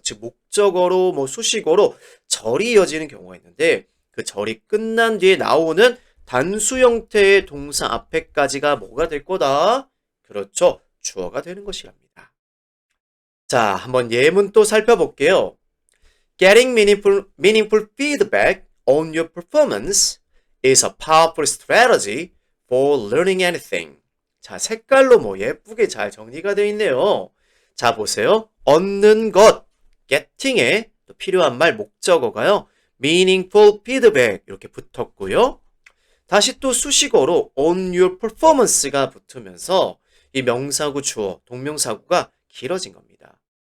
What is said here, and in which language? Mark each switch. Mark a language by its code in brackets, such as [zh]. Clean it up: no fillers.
[ko] 즉 목적어로 수식어로 절이 이어지는 경우가 있는데 그 절이 끝난 뒤에 나오는 단수 형태의 동사 앞에까지가 뭐가 될 거다? 그렇죠. 주어가 되는 것이랍니다. 자, 한번 예문 또 살펴볼게요. [en] Getting meaningful feedback on your performance is a powerful strategy for learning anything. [ko] 자, 색깔로 예쁘게 잘 정리가 되어 있네요. 자, 보세요. 얻는 것, getting에 또 필요한 말 목적어가요. [en] meaningful feedback [ko] 이렇게 붙었고요. 다시 또 수식어로 [en] on your performance [ko] 가 붙으면서 이 명사구 주어, 동명사구가 길어진 겁니다.